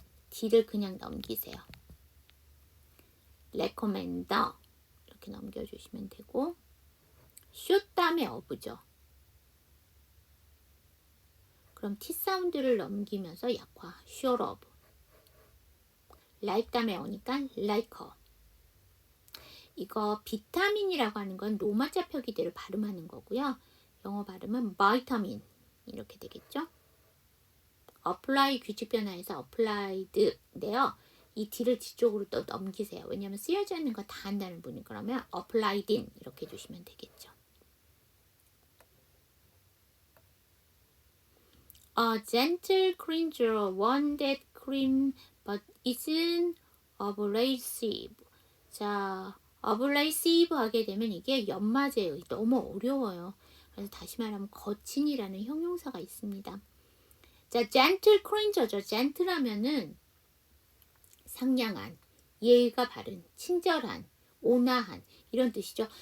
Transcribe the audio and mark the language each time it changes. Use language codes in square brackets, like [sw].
[ko] d를 그냥 넘기세요. recommender 이렇게 넘겨주시면 되고 should 다음에 of죠. 그럼 T 사운드를 넘기면서 약화 [en] sure of. like [ko] 다음에 오니까 [en] like a. [ko] 이거 비타민이라고 하는 건 로마자 표기대로 발음하는 거고요. 영어 발음은 바이타민 이렇게 되겠죠. apply 규칙 변화에서 applied인데요. 이 D를 뒤쪽으로 또 넘기세요. 왜냐하면 쓰여져 있는 거 다 한다는 분이 그러면 [en] applied in [ko] 이렇게 해주시면 되겠죠. [en] A gentle cleanser, one that clean but isn't abrasive. [ko] 자, abrasive 하게 되면 이게 연마제예요. 너무 어려워요. 그래서 다시 말하면 거친이라는 형용사가 있습니다. 자, [en] gentle cleanser [ko] 죠. gentle하면은 상냥한, 예의가 바른, 친절한, 온화한 이런 뜻이죠.